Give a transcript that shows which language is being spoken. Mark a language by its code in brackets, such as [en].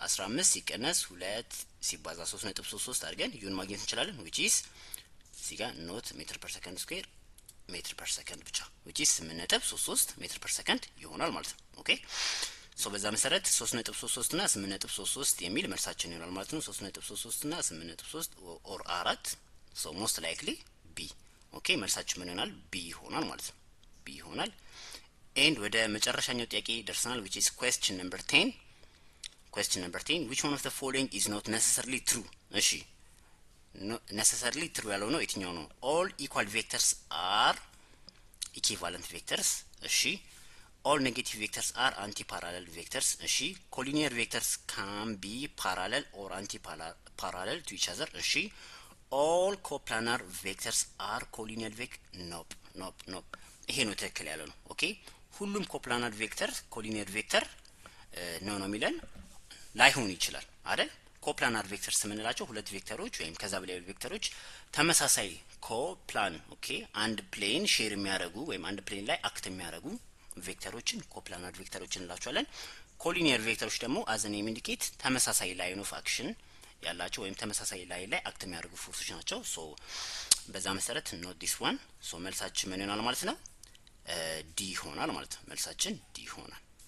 [am] 15 ሲቀነስ 2 ሲባዛ 3.33 አድርገን ዩን ማግኘት እንችላለን which is እዚህ ጋር ኖት ሜትር ፐር ሰከንድ ስኩዌር ሜትር ፐር ሰከንድ ብቻ which is 8.33 ሜትር ፐር ሰከንድ ይሆናል ማለት ነው። ኦኬ ሶ በዛ መሰረት 3.33 እና 8.33 የሚል መልሳችን ይሆናል ማለት ነው። 3.33 እና 8.3 ኦር 4 ሶ ሞስት ላይክሊ ቢ። ኦኬ መልሳችን ምን ይሆናል? ቢ ይሆናል ማለት ነው። ቢ ይሆናል። ኤንድ ወደ መጨረሻኛው ጥያቄ ደርሰናል [en] which is question number 10 question number 10 which one of the following is not necessarily true? [am] እሺ necessarily true ያለው ነው የትኛው ነው? [en] all equal vectors are equivalent vectors እሺ all negative vectors are anti-parallel vectors እሺ collinear vectors can be parallel or anti-parallel to each other እሺ all coplanar vectors are collinear nope [am] ይሄ ነው ትክክል ያለው ነው። ኦኬ ሁሉም ኮፕላናር ቬክተር ኮሊኒየር ቬክተር ነው የሚለን ላይሆን ይችላል አይደል? ኮፕላናር ቬክተርስ የምንላቸው ሁለት ቬክተሮች ወይም ከዛ በላይ ቬክተሮች ተመሳሳይ ኮፕላን ኦኬ አንድ ፕሌን ሼር የሚያደርጉ ወይም አንድ ፕሌን ላይ አክት የሚያደርጉ ቬክተሮችን ኮፕላናር ቬክተሮች እንላቸዋለን። ኮሊኒየር ቬክተሮች ደግሞ አዝ ዘ ኔም ኢንዲኬት ተመሳሳይ ላይን ኦፍ አክሽን ያላቸው ወይም ተመሳሳይ ላይን ላይ አክት የሚያደርጉ ፎርሶች ናቸው። ሶ በዛ መሰረት ኖት ዲስ ዋን ሶ መልሳችን ምን ይሆናል ማለት ነው? ዲ ይሆናል ማለት ነው። መልሳችን ዲ ይሆናል።